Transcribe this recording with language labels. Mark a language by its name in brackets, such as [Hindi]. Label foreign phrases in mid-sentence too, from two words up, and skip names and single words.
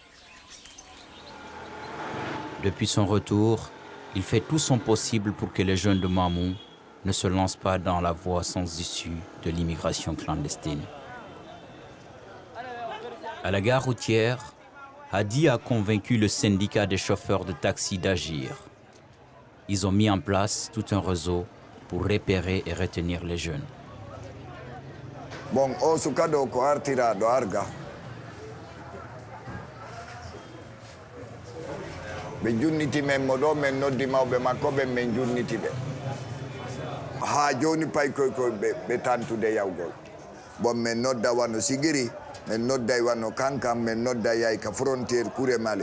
[French] Depuis son retour, il fait tout son possible pour que les jeunes de Mamou ne se lancent pas dans la voie sans issue de l'immigration clandestine. À la gare routière, Hadi a convaincu le syndicat des chauffeurs de taxi d'agir. Ils ont mis en place tout un réseau pour repérer et retenir les jeunes. Bon, [Fula] o sukado ko artira do arga. Be junniti men modo men noddi mawbe makko be men junniti be. Ha joni pay koy be tantude yawgol. Bon men nodda wano sigiri, men nodda wano kankam, men nodda yay ka frontière kure male.